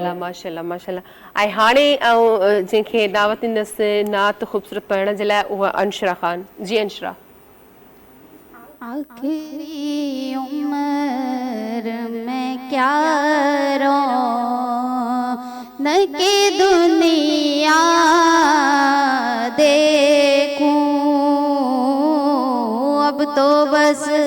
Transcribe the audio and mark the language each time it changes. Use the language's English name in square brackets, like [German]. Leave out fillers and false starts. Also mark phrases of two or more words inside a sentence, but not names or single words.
[Arabic] ماشاءاللہ ماشاءاللہ [Sindhi] ऐं हाणे जंहिंखे दावत ॾींदसि नात ख़ूबसूरत पढ़ण जे लाइ उहा अंशरा ख़ान जी अंशरा [Urdu] آخری عمر میں کیا رونق کے دنیا دیکھوں اب تو بس